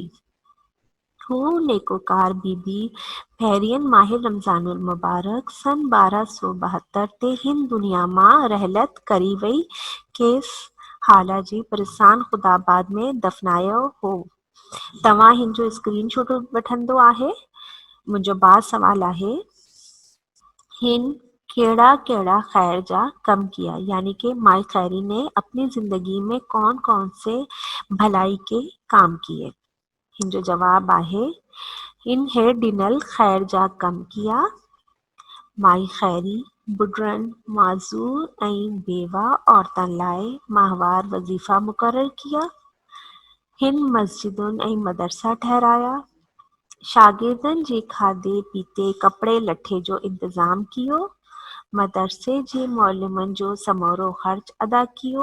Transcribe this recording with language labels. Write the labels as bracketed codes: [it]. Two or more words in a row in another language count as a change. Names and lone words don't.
[sd] हू नेकोकार बीबी फहिरियन माह रमज़ानुल मुबारक सन 1272 ते हिन दुनिया मां रहलत करी वई। केस हाल जी परेशान ख़ुदाबाद में दफ़नायो हो। तव्हां हिन जो स्क्रीनशॉट वठंदो आहे। मुंहिंजो सवाल आहे, हिन कहिड़ा कहिड़ा खैर जा कम किया, [hi] यानी कि माई खैरी ने अपनी जिंदगी में कौन कौन से भलाई के काम किए। [sd] हिन जो जवाब आहे, हिन हेठि ॾिनल खैर जा कम किया। माई खैरी बुढरनि, माज़ूर ऐं बेवा औरतुनि लाइ माहवार वज़ीफ़ा मुक़ररु किया। हिन मस्जिदुनि ऐं मदरसा ठहिराया। शागिर्दनि जे खाधे पीते कपिड़े लठे जो इंतज़ाम कियो। मदरसे जे मौलमनि जो समूरो ख़र्च अदा कियो।